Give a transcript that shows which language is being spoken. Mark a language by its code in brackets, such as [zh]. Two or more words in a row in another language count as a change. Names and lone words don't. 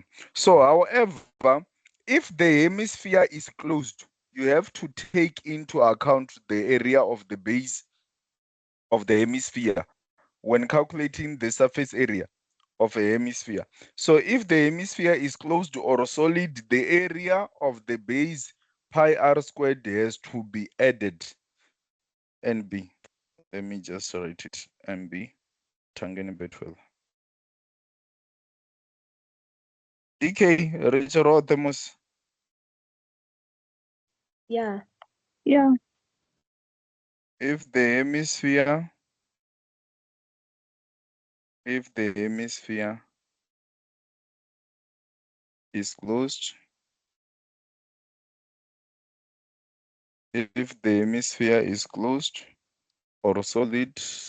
[en] So, however, if the hemisphere is closed, you have to take into account the area of the base of the hemisphere when calculating the surface area of a hemisphere. So, if the hemisphere is closed or solid, the area of the base pi r squared has to be added. NB. Let me just write it. NB. Tangeni betwell. DK, Richard Rothemus. Yeah. Yeah. If the hemisphere, if the hemisphere is closed, if the hemisphere is closed or solid,